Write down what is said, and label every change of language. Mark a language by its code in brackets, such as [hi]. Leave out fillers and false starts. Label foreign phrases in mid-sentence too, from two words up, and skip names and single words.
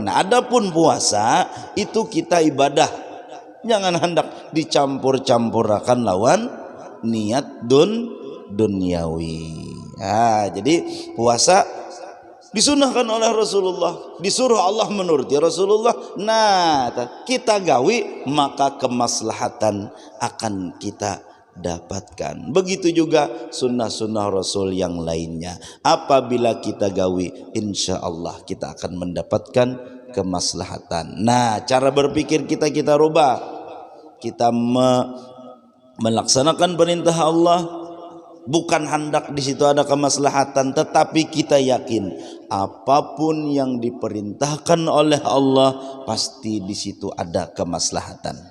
[id] Nah, adapun puasa itu kita ibadah, jangan hendak dicampur-campurakan lawan niat duniawi. Jadi puasa disunahkan oleh Rasulullah, disuruh Allah menuruti Rasulullah. Nah, kita gawi maka kemaslahatan akan kita dapatkan. Begitu juga sunnah-sunnah Rasul yang lainnya. Apabila kita gawi, [ar] إن شاء الله [id] kita akan mendapatkan kemaslahatan. Nah, cara berpikir kita rubah. Kita melaksanakan perintah Allah, bukan hendak di situ ada kemaslahatan, tetapi kita yakin apapun yang diperintahkan oleh Allah pasti di situ ada kemaslahatan.